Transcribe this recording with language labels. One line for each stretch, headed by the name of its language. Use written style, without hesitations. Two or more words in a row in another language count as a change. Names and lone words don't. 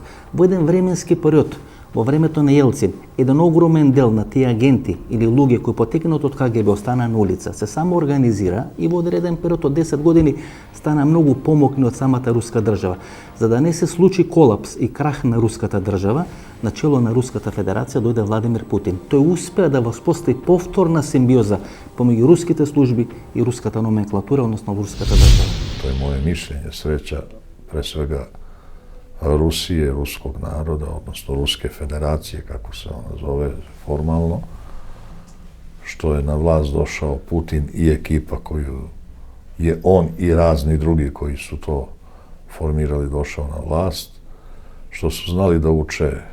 Macedonian: Во еден временски период, во времето на Јелцин, еден огромен дел на тие агенти или луѓе кои потекнат од КГБ остана на улица, се само организира и во одреден период од 10 години стана многу помокни од самата руска држава. За да не се случи колапс и крах на руската држава, на чело на Руската федерација дојде Владимир Путин. Тој успеа да воспостави повторна симбиоза помеѓу руските служби и руската номенклатура, односно руската држава.
Serbian: To je moje mišljenje, sreća pre svega Rusije, ruskog naroda, odnosno Ruske federacije, kako se ona zove formalno, što je na vlast došao Putin i ekipa koju je on i razni drugi koji su to formirali došao na vlast, što su znali da uče